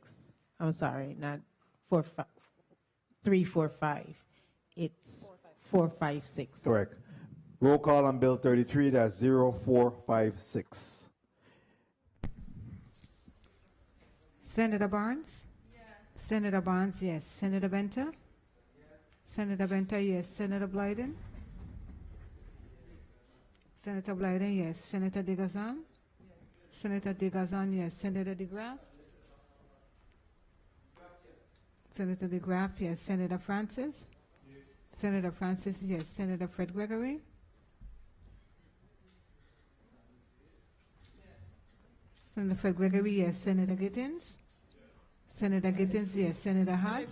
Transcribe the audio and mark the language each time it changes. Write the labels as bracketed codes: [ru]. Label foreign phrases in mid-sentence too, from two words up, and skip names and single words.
[en] I'm sorry, not 345. It's 456. Correct. Roll call on Bill 33-0456. Senator Barnes? Yes. Senator Barnes, yes. Senator Benter? Yes. Senator Benter, yes. Senator Blyden? Senator Blyden, yes. Senator Digazan? Yes. Senator Digazan, yes. Senator DeGraff? Senator DeGraff, yes. Senator Francis? Yes. Senator Francis, yes. Senator Fred Gregory? Senator Fred Gregory, yes. Senator Gittins? Senator Gittins, yes. Senator Hodge?